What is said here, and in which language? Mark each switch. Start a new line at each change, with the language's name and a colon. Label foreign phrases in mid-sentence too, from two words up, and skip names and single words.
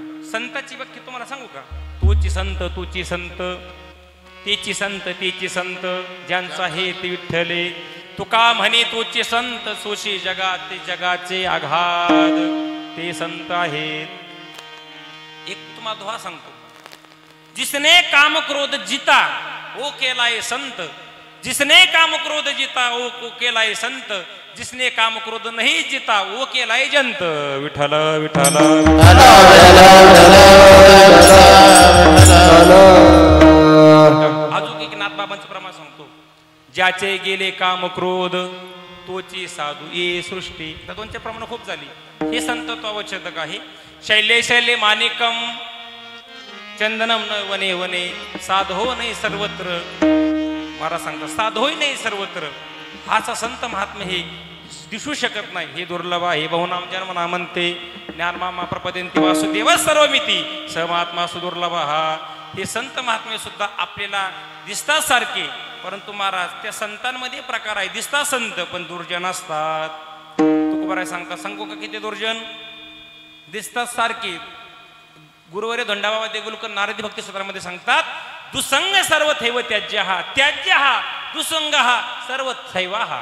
Marathi: संताची व्याख्या तुम्हाला सांगू का? तोची संत तोची संत, तेची संत तेची संत, ज्यांचा हे ते विठ्ठले. तुका म्हणे तोचे संत, सोशी जगात जगाचे आघात ते संत आहेत. एक तुम्हाला दोहा सांगतो,
Hindi: जिसने काम क्रोध जिता वो केलाय संत, जिसने काम क्रोध जिता वो केलाय संत, जिसने काम क्रोध नहीं जिता वो केलाय जंत.
Marathi: विठ्ठल विठ्ठल अजून एक नाथबाबांचं प्रमाण सांगतो, ज्याचे गेले काम क्रोध तोची साधू ये सृष्टी. तर 2चे प्रमाण खूप झाली. हे संत तो अवच्छेदक आहे.
Sanskrit: शैले शैले माणिकम चंदनम न वने वने, साधो नाही सर्वत्र.
Marathi: महाराज सांगतात साधोही नाही सर्वत्र. हाचा संत महात्मा हे दिसू शकत नाही. हे दुर्लभ आहे.
Sanskrit: बहुनाम जन्म म्हणते ज्ञानमामा प्रपदेंती वासुदेव सर्वमिती स महात्मा सुदुर्लभ.
Marathi: हे संत महात्मे सुद्धा आपल्याला दिसतात सारखे, परंतु महाराज त्या संतांमध्ये प्रकार आहे. दिसतात संत पण दुर्जन असतात. तुकोबाराय सांगतात, सांगू का किती दुर्जन? दिसतात सारखे. गुरुवर्य धोंडाबाबा देगुलकर नारदी भक्ती सूत्रामध्ये सांगतात,
Sanskrit: दुसंग सर्व थैव त्याज्य हा, त्याज्य हा दुसंग हा सर्व थैवा हा.